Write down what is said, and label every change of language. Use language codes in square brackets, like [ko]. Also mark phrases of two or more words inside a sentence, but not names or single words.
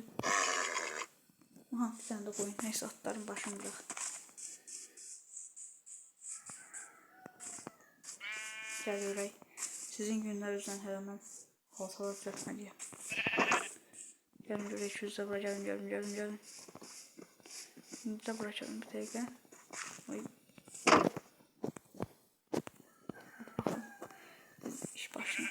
[tr] Aha, bir tane de koyun. Neyse, atların başını bırak. [az] Gel görək. Sizin günlər üzrən hələ mən xaltalar düzəltməliyəm. Gəlin görək, yüzdə bura gəlin. İndi də bura gəlin bir dəqiqə. Oy. İş başına.